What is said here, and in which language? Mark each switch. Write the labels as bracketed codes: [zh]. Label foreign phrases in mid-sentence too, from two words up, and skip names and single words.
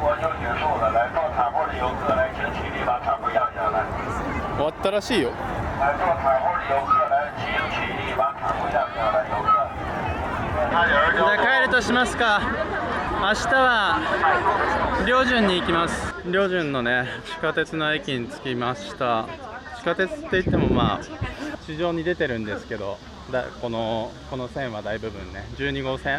[zh] 播就结束了，来坐塔布的游客来，请起立把塔布压下来。 [ja] 終わったらしいよ。 [zh] 来坐塔布的游客来，请起立把塔布压下来，游客。 [ja] じゃあ帰るとしますか。明日は遼順に行きます。遼順のね地下鉄の駅に着きました。地下鉄って言っても地上に出てるんですけど、この線は大部分ね12号線。